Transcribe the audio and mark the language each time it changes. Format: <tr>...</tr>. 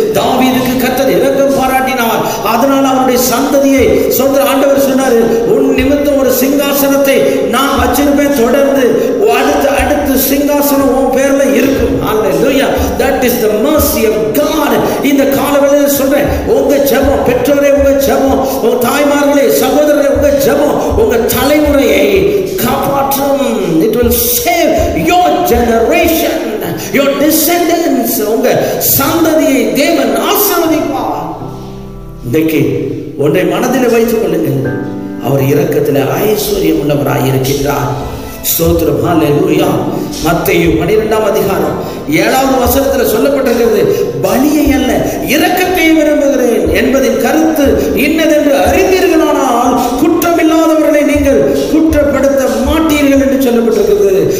<ta>தாவீதுக்கு கர்த்தர் இரக்கம் பாராட்டினார். அதனால் அவருடைய சந்ததியை சோதர் ஆண்டவர் சொன்னார், உன் நிமித்தம் ஒரு சிங்காசனத்தை நான் வச்சிருப்பேன், தொடர்ந்து அடுத்த சிங்காசனம் உன் பேர்ல இருக்கும். Hallelujah.</ta> <en>That is the mercy of God.</en> <ta>இந்த காலவெளியில் சொல்றேன், உங்க ஜெபம், பெற்றோரே உங்க ஜெபம், உங்க தாய்மார்களே சகோதரரே உங்க ஜெபம் உங்க தலைமுறையை காப்பாற்றும்.</ta> <en>It will save your generation, your descendants.</en> <ta>உங்க சந்ததியை தேவன் ஆசீர்வதிப்பார். இன்றைக்கு ஒன்றை மனதில் வைத்துக் கொள்ளுங்கள், அவர் இரக்கத்தில் ஐஸ்வர்யம் உள்ளவராய் இருக்கின்றார். ஸ்தோத்திரம். ஹல்லேலூயா. மத்தேயு 12ஆம் அதிகாரம் 7வது வசனத்தில் சொல்லப்பட்டிருக்கிறது, பலியை அல்ல இரக்கத்தை விரும்புகிறேன் என்பதின் கருத்து இன்னதென்று அறிந்தீர்களானால் குற்றமில்லாதவர்களை நீங்கள் குற்றப்படுத்த மாட்டீர்கள் என்று சொல்லப்பட்டிருக்கிறது.</ta>